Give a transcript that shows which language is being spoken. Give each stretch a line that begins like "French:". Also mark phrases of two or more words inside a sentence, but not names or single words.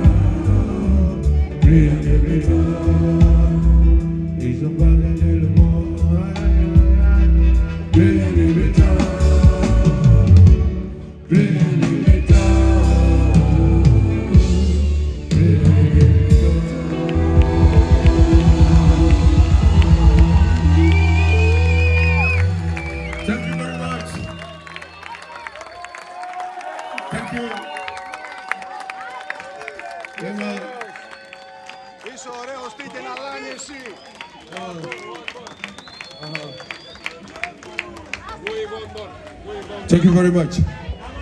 French: Rien ne m'étonne. Ils ont partagé le monde. Rien ne m'étonne. Rien ne m'étonne. Rien ne m'étonne.
English: Thank you very much. Thank you. Yeah, man.
Greek: Είσαι ωραίος, τι και να λάνε εσύ.
English: Thank you very much.